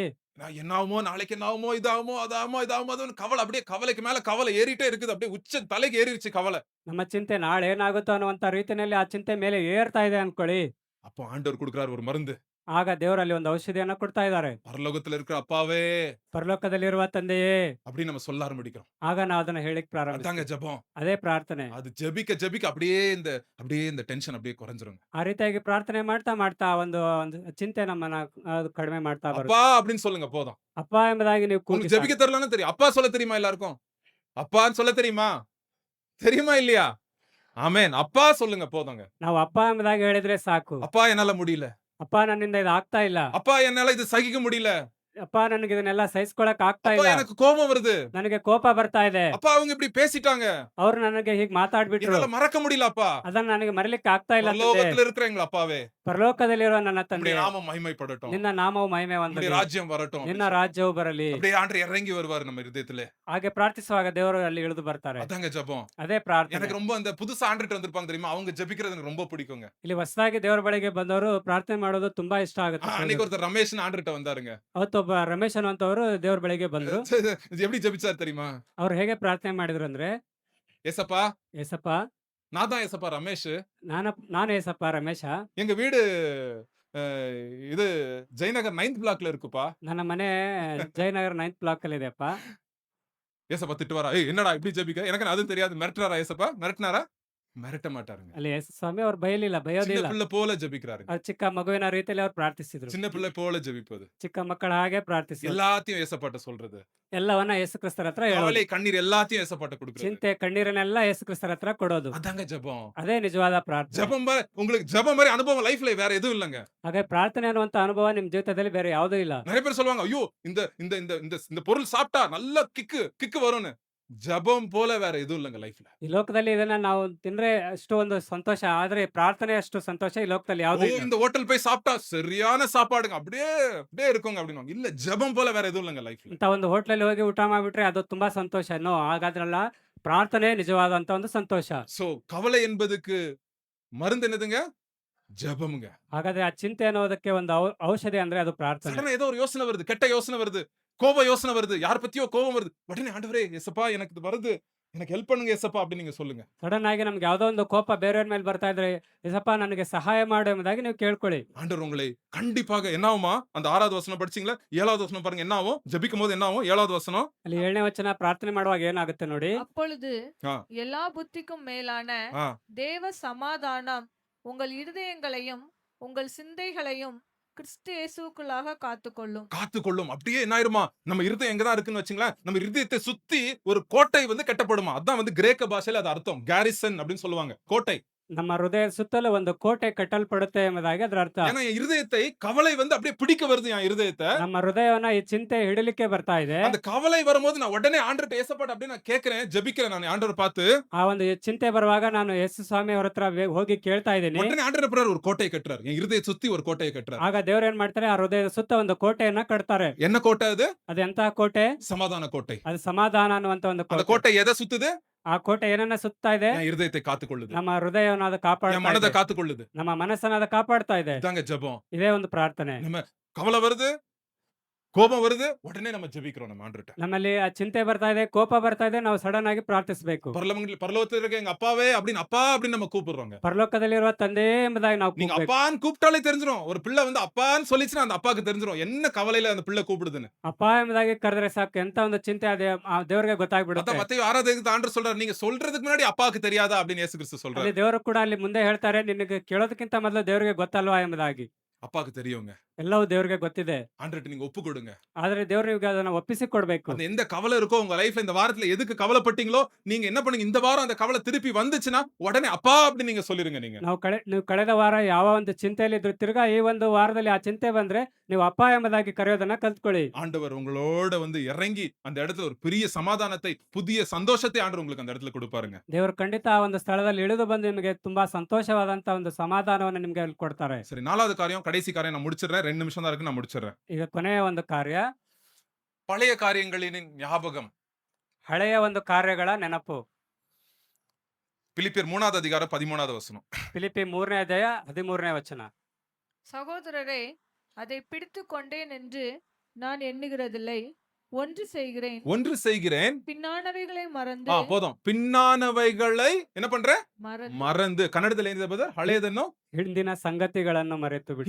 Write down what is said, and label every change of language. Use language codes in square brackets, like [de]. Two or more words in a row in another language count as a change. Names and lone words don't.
[ta] என்ன ஆகுமோ, நாளைக்கு என்ன ஆகுமோ, இதாகுமோ, அதாகுமோ, இதாகுமோ, அதுன்னு கவலை அப்படியே கவலைக்கு மேல கவலை ஏறிட்டே இருக்குது. அப்படியே உச்ச தலைக்கு ஏறிடுச்சு கவலை. [kn] ನಮ್ಮ ಚಿಂತೆ ನಾಳೆ ಏನಾಗುತ್ತೋ ಅನ್ನುವಂತ ರೀತಿಯಲ್ಲಿ ಆ ಚಿಂತೆ ಮೇಲೆ ಏರ್ತಾ ಇದೆ ಅನ್ಕೊಳ್ಳಿ. [ta] அப்போ ஆண்டவர் கொடுக்கிறார் ஒரு மருந்து. [kn] ಆಗ ದೇವರಲ್ಲಿ ಒಂದು ಔಷಧಿಯನ್ನ ಕೊಡ್ತಾ ಇದ್ದಾರೆ. [ta] பரலோகத்துல இருக்கிற அப்பாவே [kn] ಪರಲೋಕದಲ್ಲಿರುವ ತಂದೆಯೇ, [ta] அப்படின்னு நம்ம சொல்ல ஆரம்பிக்கிறோம். [kn] ಆಗ ನಾವು ಅದನ್ನ ಹೇಳಿಕ್ [ta] அதாங்க [kn] ಪ್ರಾರಂಭಿಸ್ತೀವಿ. [ta] ஜெபம். [kn] ಅದೇ ಪ್ರಾರ್ಥನೆ. [ta] அது ஜெபிக்க ஜெபிக்க அப்படியே இந்த டென்ஷன் அப்படியே குறைஞ்சிருங்க. [kn] ಆ ರೀತಿಯಾಗಿ ಪ್ರಾರ್ಥನೆ ಮಾಡ್ತಾ ಮಾಡ್ತಾ ಒಂದು ಚಿಂತೆ ನಮ್ಮನ್ನ ಅದು ಕಡಿಮೆ ಮಾಡ್ತಾ ಬರುತ್ತೆ. [ta] அப்பா அப்படின்னு சொல்லுங்க போதும். [kn] ಅಪ್ಪ ಎಂಬುದಾಗಿ ನೀವು ಕೂಗಿ [ta] உங்களுக்கு ஜெபிக்க தெரியலன்னு தெரியும். அப்பா சொல்ல தெரியுமா எல்லாருக்கும்? அப்பான்னு சொல்ல தெரியுமா? தெரியுமா இல்லையா? ஆமென். அப்பா சொல்லுங்க போதுங்க. [kn] ನಾವು ಅಪ್ಪ ಎಂಬುದಾಗಿ ಹೇಳಿದ್ರೆ ಸಾಕು. [ta] அப்பா என்னால முடியல. [kn] ಅಪ್ಪ ನನ್ನಿಂದ ಇದು ಆಗ್ತಾ ಇಲ್ಲ. [ta] அப்பா என்னால இது சகிக்க முடியல. [kn] ಅಪ್ಪ ನನಗೆ ಇದನ್ನೆಲ್ಲ ಸಹಿಸ್ಕೊಳಕ್ ಆಗ್ತಾ [ta] அப்பா [kn] ಇಲ್ಲ. [ta] எனக்கு கோபம் வருது. [kn] ನನಗೆ ಕೋಪ ಬರ್ತಾ ಇದೆ. [ta] அப்பா அவங்க இப்படி பேசிட்டாங்க. [kn] ಅವ್ರು ನನಗೆ ಹೀಗ್ ಮಾತಾಡ್ಬಿಟ್ರು. [ta] என்னால மறக்க முடியல அப்பா. [kn] ಅದನ್ನ ನನಗೆ ಮರಿಲಿಕ್ಕೆ ಆಗ್ತಾ ಇಲ್ಲ ತಂದೆ. [ta] பரலோகத்துல இருக்கிற எங்க அப்பாவே, [kn] ಪರಲೋಕದಲ್ಲಿರುವ ನನ್ನ ತಂದೆ, [ta] உம்முடைய நாமம் மகிமைப்படட்டும். [kn] ನಿನ್ನ ನಾಮವು ಮಹಿಮೆ [ta] உம்முடைய [kn] ಹೊಂದಲಿ. [ta] ராஜ்யம் வரட்டும். [kn] ನಿನ್ನ ರಾಜ್ಯವು ಬರಲಿ. [ta] அப்படியே ஆண்டவர் இறங்கி வருவார் நம்ம இதயத்துல. [kn] ಹಾಗೆ ಪ್ರಾರ್ಥಿಸುವಾಗ ದೇವರು ಅಲ್ಲಿ ಇಳಿದು ಬರ್ತಾರೆ. [ta] அதாங்க ஜெபம். [kn] ಅದೇ ಪ್ರಾರ್ಥನೆ. [ta] எனக்கு ரொம்ப அந்த புதுசா ஆண்டுட்டு வந்திருப்பாங்க தெரியுமா? அவங்க ஜெபிக்கிறது எனக்கு ரொம்ப பிடிக்குங்க. [kn] ಇಲ್ಲಿ ಹೊಸದಾಗಿ ದೇವರ ಬಳಿಗೆ ಬಂದವರು ಪ್ರಾರ್ಥನೆ ಮಾಡೋದು ತುಂಬಾ ಇಷ್ಟ ಆಗುತ್ತೆ. [ta] அன்னைக்கு ஒருத்தர் ரமேஷ் ஆண்டுட்ட வந்தாருங்க. [kn] ಅವತ್ತೊಬ್ಬ ರಮೇಶ್ ಅನ್ನುವಂತವರು ದೇವರ ಬಳಿಗೆ ಬಂದ್ರು. [ta] இது எப்படி ஜெபிச்சார் தெரியுமா? [kn] ಅವ್ರು ಹೇಗೆ ಪ್ರಾರ್ಥನೆ ಮಾಡಿದ್ರು ಅಂದ್ರೆ, [ta] ஏசப்பா, [kn] ಏಸಪ್ಪ, [ta] நான் தான் ஏசப்பா ரமேஷ். [kn] ನಾನು ಏಸಪ್ಪ ರಮೇಶ. [ta] எங்க வீடு இது ஜெயநகர் 9th பிளாக்ல இருக்குப்பா. [kn] ನನ್ನ ಮನೆ ಜಯನಗರ 9th ಬ್ಲಾಕ್ ಅಲ್ಲಿ ಇದೆಯಪ್ಪ. [ta] ஏசப்பா திட்டுவாரா? ஏய் என்னடா இப்படி ஜெபிக்க? எனக்கு அதுவும் தெரியாது. மிரட்டுறாரா ஏசப்பா? மிரட்டினாரா? மிரட்ட மாட்டாருங்க. [kn] ಅಲ್ಲಿ ಯೇಸು ಸ್ವಾಮಿ ಅವ್ರು ಬೈಲಿಲ್ಲ, [ta] சின்ன [kn] ಬೈಯೋದಿಲ್ಲ. [ta] பிள்ளை போல ஜெபிக்கிறாருங்க. [kn] ಅವ್ರು ಚಿಕ್ಕ ಮಗುವಿನ ರೀತಿಯಲ್ಲಿ ಅವ್ರು ಪ್ರಾರ್ಥಿಸಿದ್ರು. [ta] சின்ன பிள்ளை போல ஜெபிப்பது. [kn] ಚಿಕ್ಕ ಮಕ್ಕಳ ಹಾಗೆ ಪ್ರಾರ್ಥಿಸಿದ್ರು. [ta] எல்லாத்தையும் ஏசப்பாட்ட சொல்றது. [kn] ಎಲ್ಲವನ್ನ ಯೇಸು ಕ್ರಿಸ್ತರ ಹತ್ರ ಹೇಳೋದು. [ta] கவலை கண்ணீர் எல்லாத்தையும் ஏசப்பாட்ட கொடுக்கிறது. [kn] ಚಿಂತೆ ಕಣ್ಣೀರನ್ನೆಲ್ಲ ಯೇಸು ಕ್ರಿಸ್ತರ ಹತ್ರ ಕೊಡೋದು. [ta] அதாங்க ஜெபம். [kn] ಅದೇ ನಿಜವಾದ ಪ್ರಾರ್ಥನೆ. [ta] ஜெபம் உங்களுக்கு ஜெபம் மாதிரி அனுபவம் லைஃப்ல வேற எதுவும் இல்லங்க. [kn] ಹಾಗೆ ಪ್ರಾರ್ಥನೆ ಅನ್ನುವಂತ ಅನುಭವ ನಿಮ್ ಜೀವಿತದಲ್ಲಿ ಬೇರೆ ಯಾವುದೂ ಇಲ್ಲ. [ta] நிறைய பேர் சொல்லுவாங்க, ஐயோ இந்த இந்த இந்த இந்த இந்த பொருள் சாப்பிட்டா நல்ல கிக்கு வரும்னு. ஜெபம் போல வேற எதுவும் இல்லங்க லைஃப்ல. [kn] ಈ ಲೋಕದಲ್ಲಿ ಇದನ್ನ ನಾವು ತಿಂದ್ರೆ ಅಷ್ಟು ಒಂದು ಸಂತೋಷ, ಆದ್ರೆ ಪ್ರಾರ್ಥನೆ ಅಷ್ಟು ಸಂತೋಷ ಈ ಲೋಕದಲ್ಲಿ ಯಾವುದೂ ಇಲ್ಲ. [ta] இந்த ஹோட்டல் போய் சாப்பிட்டா சரியான சாப்பாடுங்க. அப்படியே அப்படியே இருக்குங்க அப்படின்னுவாங்க. இல்ல ஜெபம் போல வேற எதுவும் இல்லங்க லைஃப்ல. [kn] ಅಂತ ಒಂದು ಹೋಟ್ಲಲ್ಲಿ ಹೋಗಿ ಊಟ ಮಾಡ್ಬಿಟ್ರೆ ಅದು ತುಂಬಾ ಸಂತೋಷ. ಹಾಗಾದ್ರಲ್ಲ, ಪ್ರಾರ್ಥನೆ ನಿಜವಾದಂತ ಒಂದು ಸಂತೋಷ. [ta] சோ கவலை என்பதுக்கு மருந்து என்னதுங்க? ஜெபம்ங்க. [kn] ಹಾಗಾದ್ರೆ ಆ ಚಿಂತೆ ಅನ್ನೋದಕ್ಕೆ ಒಂದು ಔಷಧಿ ಅಂದ್ರೆ ಅದು ಪ್ರಾರ್ಥನೆ. [ta] சடனா ஏதோ ஒரு யோசனை வருது, கெட்ட யோசனை வருது, கோப யோசனை வருது, யார் பத்தியோ கோபம் வருது. உடனே ஆண்டவரே ஏசப்பா எனக்கு இது வருது, எனக்கு ஹெல்ப் பண்ணுங்க ஏசப்பா அப்படின்னு நீங்க சொல்லுங்க. [kn] ಸಡನ್ ಆಗಿ ನಮ್ಗೆ ಯಾವ್ದೋ ಒಂದು ಕೋಪ ಬೇರೆಯವ್ರ ಮೇಲೆ ಬರ್ತಾ ಇದ್ರೆ, ಏಸಪ್ಪ ನನಗೆ ಸಹಾಯ ಮಾಡು ಎಂಬುದಾಗಿ ನೀವು ಕೇಳ್ಕೊಳ್ಳಿ. [ta] ஆண்டவர் உங்களை கண்டிப்பாக என்ன ஆகுமா? அந்த 6வது வசனம் படிச்சீங்களா? 7வது வசனம் பாருங்க என்ன ஆகும்? ஜெபிக்கும் போது என்ன ஆகும்? 7வது வசனம். [kn] ಅಲ್ಲಿ 7ನೇ ವಚನ ಪ್ರಾರ್ಥನೆ ಮಾಡುವಾಗ ಏನಾಗುತ್ತೆ ನೋಡಿ. [ta] அப்பொழுது ஆ. எல்லா புத்திக்கும் மேலான ஆ. தேவ சமாதானம் உங்கள் இருதயங்களையும் உங்கள் சிந்தைகளையும் கிறிஸ்து இயேசுவுக்குள்ளாக காத்துக்கொள்ளும். காத்துக்கொள்ளும். அப்படியே என்ன ஆயிருமா? நம்ம இருதயம் எங்கதான் இருக்குன்னு வச்சுங்களேன், நம்ம இருதயத்தை சுத்தி ஒரு கோட்டை கட்டப்படுமா. அதான் கிரேக்க பாஷையில அது அர்த்தம். கேரிசன் அப்படின்னு சொல்லுவாங்க. கோட்டை. [kn] ನಮ್ಮ ಹೃದಯದ ಸುತ್ತಲೂ ಒಂದು ಕೋಟೆ ಕಟ್ಟಲ್ಪಡುತ್ತೆ ಎಂಬುದಾಗಿ ಅದರ ಅರ್ಥ. [ta] ஏன்னா என் இருதயத்தை கவலை அப்படியே பிடிக்க வருது. என் இருதயத்தை [kn] ನಮ್ಮ ಹೃದಯವನ್ನ ಈ ಚಿಂತೆ ಹಿಡಿಲಿಕ್ಕೆ ಬರ್ತಾ ಇದೆ. [ta] அந்த கவலை வரும்போது நான் உடனே ஆண்டவர்ட்ட ஏசப்பாட்ட அப்படியே நான் கேக்குறேன், ஜெபிக்கிறேன். நான் ஆண்டவரை பார்த்து [kn] ಆ ಒಂದು ಚಿಂತೆ ಬರುವಾಗ ನಾನು ಯೇಸು ಸ್ವಾಮಿ ಅವ್ರ ಹತ್ರ ಹೋಗಿ ಕೇಳ್ತಾ ಇದ್ದೀನಿ. [ta] உடனே ஆண்டவர் பிறர் ஒரு கோட்டையை கட்டுறாரு. என் இருதயத்தை சுத்தி ஒரு கோட்டையை கட்டுறாரு. [kn] ಆಗ ದೇವ್ರು ಏನ್ ಮಾಡ್ತಾರೆ, ಆ ಹೃದಯದ ಸುತ್ತ ಒಂದು ಕೋಟೆಯನ್ನ ಕಟ್ತಾರೆ. [ta] என்ன கோட்டை அது? [kn] ಅದೆಂತಹ ಕೋಟೆ? [ta] சமாதான கோட்டை. [kn] ಅದು ಸಮಾಧಾನ ಅನ್ನುವಂತ ಒಂದು [ta] அந்த [kn] ಕೋಟೆ. [ta] கோட்டை எதை சுத்துது? [kn] ಆ ಕೋಟೆ ಏನನ್ನ ಸುತ್ತಾ ಇದೆ? [ta] என் இருதயத்தை காத்துக்கொள்ளுது. [kn] ನಮ್ಮ ಹೃದಯವನ್ನು ಅದು [ta] என் [kn] ಕಾಪಾಡ್ತಾ [ta] மனதை [kn] ಇದೆ. [ta] காத்துக்கொள்ளுது. [kn] ನಮ್ಮ ಮನಸ್ಸನ್ನ ಅದು ಕಾಪಾಡ್ತಾ ಇದೆ. [ta] இதாங்க ஜெபம். [kn] ಇದೇ ಒಂದು ಪ್ರಾರ್ಥನೆ. [ta] நம்ம கவலை வருது, கோபம் வருது, உடனே நம்ம ஜெபிக்கிறோம் நம்ம ஆண்டவர்ட்ட. [kn] ನಮ್ಮಲ್ಲಿ ಆ ಚಿಂತೆ ಬರ್ತಾ ಇದೆ, ಕೋಪ ಬರ್ತಾ ಇದೆ, ನಾವು ಸಡನ್ ಆಗಿ ಪ್ರಾರ್ಥಿಸಬೇಕು. [ta] பரலோகத்துல இருக்க எங்க அப்பாவே அப்படின்னு அப்பா அப்படின்னு நம்ம கூப்பிடுறோங்க. [kn] ಪರಲೋಕದಲ್ಲಿರುವ ತಂದೆ ಎಂಬುದಾಗಿ ನಾವು [ta] நீங்க [kn] ಕೂಗ್ಬೇಕು. [ta] அப்பான்னு கூப்பிட்டாலே தெரிஞ்சிரும். ஒரு பிள்ளை அப்பான்னு சொல்லிச்சுன்னா அந்த அப்பாக்கு தெரிஞ்சிரும் என்ன கவலையில அந்த பிள்ளை கூப்பிடுதுன்னு. [kn] ಅಪ್ಪ ಎಂಬುದಾಗಿ ಕರೆದ್ರೆ ಸಾಕು, ಎಂತ ಒಂದು ಚಿಂತೆ ಅದೇ ಆ ದೇವರಿಗೆ ಗೊತ್ತಾಗ್ಬಿಡುತ್ತೆ. [ta] அதான் மத்தேயு 6வது அதிகாரத்துல ஆண்டவர் சொல்றாரு, நீங்க சொல்றதுக்கு முன்னாடி அப்பாவுக்கு தெரியாதா அப்படின்னு இயேசு கிறிஸ்து சொல்றாரு. [kn] ಅಲ್ಲಿ ದೇವರು ಕೂಡ ಅಲ್ಲಿ ಮುಂದೆ ಹೇಳ್ತಾರೆ, ನಿನಗೆ ಕೇಳೋದಕ್ಕಿಂತ ಮೊದಲು ದೇವರಿಗೆ ಗೊತ್ತಲ್ವಾ ಎಂಬುದಾಗಿ. [ta] அப்பாவுக்கு தெரியுங்க. [kn] ಎಲ್ಲವೂ ದೇವರಿಗೆ ಗೊತ್ತಿದೆ. [ta] ஆண்டவர்ட்ட நீங்க ஒப்பு கொடுங்க. [kn] ಆದ್ರೆ ದೇವ್ರಿಗೆ ಅದನ್ನ ಒಪ್ಪಿಸಿ ಕೊಡ್ಬೇಕು. [ta] அந்த எந்த கவலை இருக்கோ உங்க லைஃப்ல இந்த வாரத்துல எதுக்கு கவலைப்பட்டீங்களோ நீங்க என்ன பண்ணுங்க, இந்த வாரம் அந்த கவலை திருப்பி வந்துச்சுன்னா உடனே அப்பா அப்படின்னு நீங்க சொல்லிருங்க. [kn] ನೀವು ಕಳೆದ ವಾರ ಯಾವ ಒಂದು ಚಿಂತೆಯಲ್ಲಿ ಇದ್ರು, ತಿರ್ಗಾ ಈ ಒಂದು ವಾರದಲ್ಲಿ ಆ ಚಿಂತೆ ಬಂದ್ರೆ ನೀವು ಅಪ್ಪ ಎಂಬುದಾಗಿ ಕರೆಯೋದನ್ನ ಕಲ್ತ್ಕೊಳ್ಳಿ. [ta] ஆண்டவர் உங்களோட இறங்கி அந்த இடத்துல ஒரு பெரிய சமாதானத்தை, புதிய சந்தோஷத்தை ஆண்டவர் உங்களுக்கு அந்த இடத்துல கொடுப்பாருங்க. [kn] ದೇವರು ಖಂಡಿತ ಆ ಒಂದು ಸ್ಥಳದಲ್ಲಿ ಇಳಿದು ಬಂದು ನಿಮಗೆ ತುಂಬಾ ಸಂತೋಷವಾದಂತ ಒಂದು ಸಮಾಧಾನವನ್ನು ನಿಮ್ಗೆ ಅಲ್ಲಿ ಕೊಡ್ತಾರೆ. [ta] சரி, 4வது காரியம், கடைசி காரியம் நான் முடிச்சிடுறேன். 2 நிமிஷம் தான் இருக்கு, நான் முடிச்சிடுறேன். [kn] ಈಗ ಕೊನೆಯ ಒಂದು ಕಾರ್ಯ, [ta] பழைய காரியங்களின் ஞாபகம். [kn] ಹಳೆಯ ಒಂದು ಕಾರ್ಯಗಳ ನೆನಪು. [ta] பிலிப்பியர் 3வது அதிகாரம் 13வது வசனம். [kn] ಫಿಲಿಪ್ಪಿ 3ನೇ ಅಧ್ಯಾಯ 13ನೇ ವಚನ. [ta] சகோதரரே, அதை பிடித்து கொண்டேன் என்று நான் எண்ணுகிறதில்லை. ஒன்று செய்கிறேன், ஒன்று செய்கிறேன். பின்னானவைகளை மறந்து போதும். பின்னானவைகளை என்ன பண்ற? மறந்து [kn] ಮರಂದು. ಕನ್ನಡದಲ್ಲಿ ಏನಿದೆ ಬ್ರದರ್? ಹಳೆಯದನ್ನು ಹಿಂದಿನ ಸಂಗತಿಗಳನ್ನು ಮರೆತು ಬಿಡಿ.